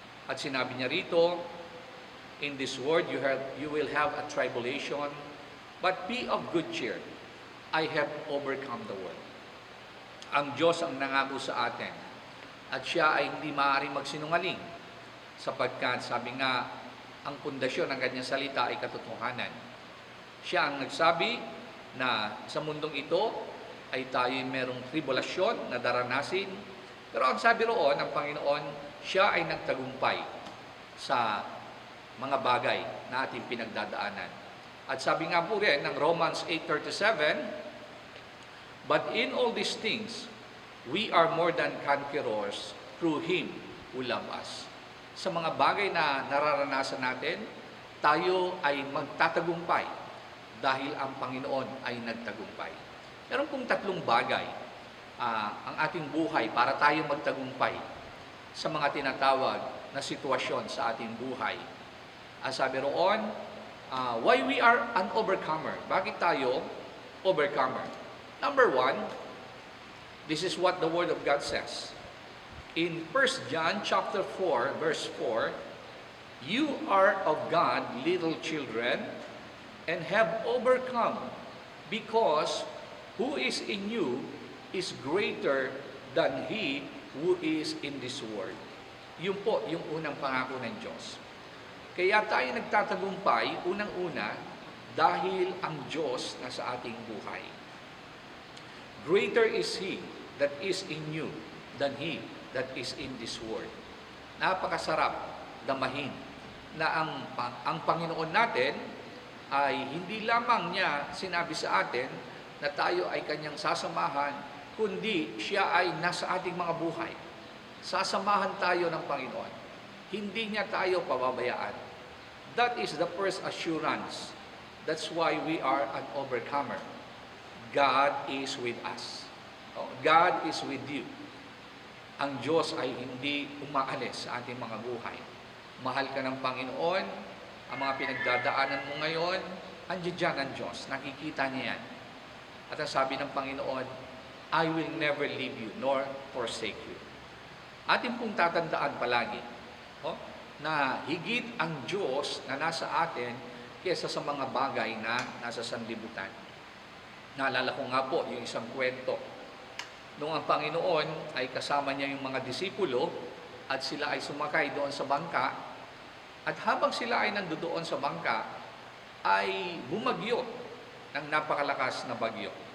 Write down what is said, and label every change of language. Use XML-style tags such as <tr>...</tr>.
<tl>At sinabi niya rito,</tl> <en>in this world you will have a tribulation, but be of good cheer. I have overcome the world.</en> <tl>Ang Diyos ang nangako sa atin. At siya ay hindi maaaring magsinungaling. Sapagkat sabi nga, ang pundasyon ng kanyang salita ay katotohanan. Siya ang nagsabi na sa mundong ito, ay tayo merong tribulasyon na daranasin. Pero ang sabi roon ng Panginoon, siya ay nagtagumpay sa mga bagay na ating pinagdadaanan. At sabi nga po rin ng</tl> <en>Romans 8:37, but in all these things, we are more than conquerors through Him who loved us.</en> <tl>Sa mga bagay na nararanasan natin, tayo ay magtatagumpay dahil ang Panginoon ay nagtagumpay. Meron pong tatlong bagay ang ating buhay para tayo magtagumpay sa mga tinatawag na sitwasyon sa ating buhay. Sabi roon,</tl> <en>why we are an overcomer.</en> <tl>Bakit tayo overcomer?</tl> <en>Number one, this is what the Word of God says. In 1 John chapter 4, verse 4, you are of God, little children, and have overcome, because who is in you is greater than he who is in this world.</en> <tl>Yun po, yung unang pangako ng Diyos. Kaya tayo nagtatagumpay, unang-una, dahil ang Diyos nasa ating buhay.</tl> <en>Greater is He that is in you than he that is in this world.</en> <tl>Napakasarap damahin na ang Panginoon natin ay hindi lamang niya sinabi sa atin na tayo ay kanyang sasamahan, kundi siya ay nasa ating mga buhay. Sasamahan tayo ng Panginoon. Hindi niya tayo pababayaan.</tl> <en>That is the first assurance. That's why we are an overcomer. God is with us. God is with you.</en> <tl>Ang Diyos ay hindi umaalis sa ating mga buhay. Mahal ka ng Panginoon, ang mga pinagdadaanan mo ngayon, andiyan dyan ang Diyos. Nakikita niya yan. At ang sabi ng Panginoon,</tl> <en>I will never leave you nor forsake you.</en> <tl>Atin pong tatandaan palagi na higit ang Diyos na nasa atin kaysa sa mga bagay na nasa sanlibutan. Naalala ko nga po yung isang kwento. Noong ang Panginoon ay kasama niya yung mga disipulo at sila ay sumakay doon sa bangka, at habang sila ay nandoon sa bangka, ay bumagyo ng napakalakas na bagyo.</tl>